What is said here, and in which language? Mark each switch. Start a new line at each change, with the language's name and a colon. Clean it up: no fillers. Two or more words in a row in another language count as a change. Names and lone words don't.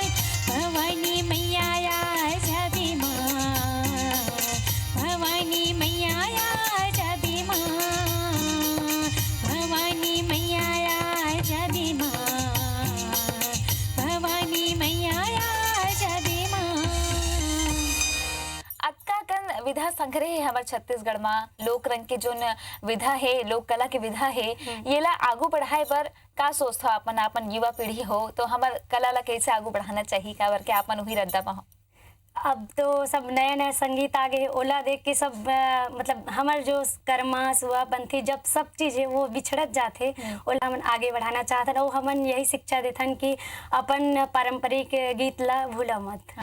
Chhattisgarhi: भवानी मैया आ जाबे माँ, भवानी मैया आ जाबे माँ, भवानी मैया आ जाबे माँ, भवानी मैया आ जाबे माँ। अक्का कन विधा संग्रह है हमारे छत्तीसगढ़ में। लोक रंग के जोन विधा है, लोक कला के विधा है, ये ला आगू बढ़ाए बर का सोचता अपन अपन युवा पीढ़ी हो तो हमार कला ला कैसे आगू बढ़ाना चाहिए का बर के अपन वही रद्दा में हो। अब तो सब नया नया संगीत आ गए, ओला देख के सब मतलब हमार जो कर्मा सुआ पंथी जब सब चीज़ है वो बिछड़त जाते, ओला हमन आगे बढ़ाना चाहते और हमन यही शिक्षा देथन कि अपन पारंपरिक गीत ला भूला मत।